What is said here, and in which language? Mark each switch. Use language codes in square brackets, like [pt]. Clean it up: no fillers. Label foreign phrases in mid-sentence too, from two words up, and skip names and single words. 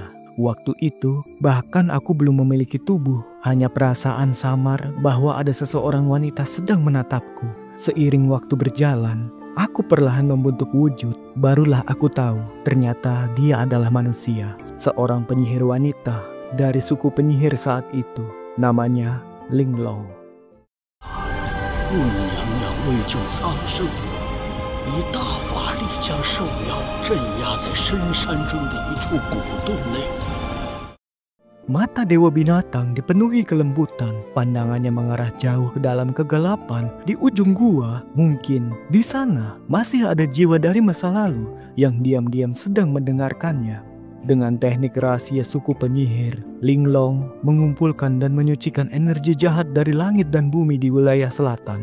[id] Waktu itu, bahkan aku belum memiliki tubuh, hanya perasaan samar bahwa ada seseorang wanita sedang menatapku. Seiring waktu berjalan, aku perlahan membentuk wujud, barulah aku tahu ternyata dia adalah manusia. Seorang penyihir wanita dari suku penyihir saat itu, namanya Linglong." [zh] 雾女娘娘为救苍生，以大法力将兽妖镇压在深山中的一处古洞内。 [id] Mata Dewa Binatang dipenuhi kelembutan, pandangannya mengarah jauh ke dalam kegelapan. Di ujung gua, mungkin di sana masih ada jiwa dari masa lalu yang diam-diam sedang mendengarkannya. Dengan teknik rahasia suku penyihir, Linglong mengumpulkan dan menyucikan energi jahat dari langit dan bumi di wilayah selatan.